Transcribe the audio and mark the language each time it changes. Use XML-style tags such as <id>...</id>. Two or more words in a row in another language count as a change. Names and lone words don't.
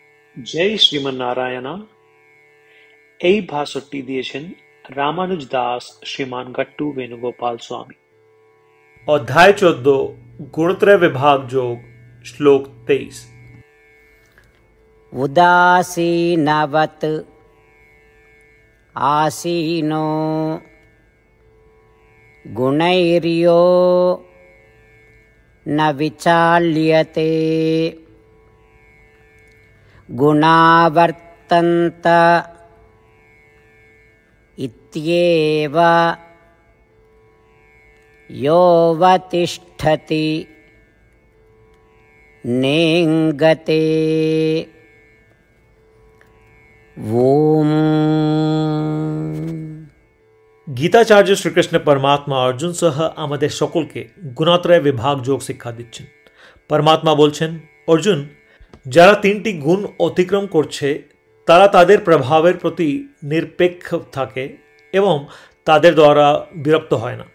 <bn>জয় শ্রীমন্নারায়ণা। এই ভাষণটি দিয়েছেন রামানুজ দাস শ্রীমান গট্টু বেণুগোপাল স্বামী।</bn> <sa>अध्याय 14 गुणत्रय विभाग योग श्लोक 23। उदासीनवत् आसीनो गुणैर्यो न विचाल्यते गुणावर्तन्त इत्येव योऽवतिष्ठति नेङ्गते। ओम।</sa> <bn>গীতাচার্য শ্রীকৃষ্ণ পরমাত্মা অর্জুন সহ আমাদের সকলকে গুণাত্রয় বিভাগ যোগ শিক্ষা দিচ্ছেন। পরমাত্মা বলছেন, অর্জুন, যারা তিনটি গুণ অতিক্রম করছে তারা তাদের প্রভাবের প্রতি নিরপেক্ষ থাকে এবং তাদের দ্বারা বিরক্ত হয় না।</bn>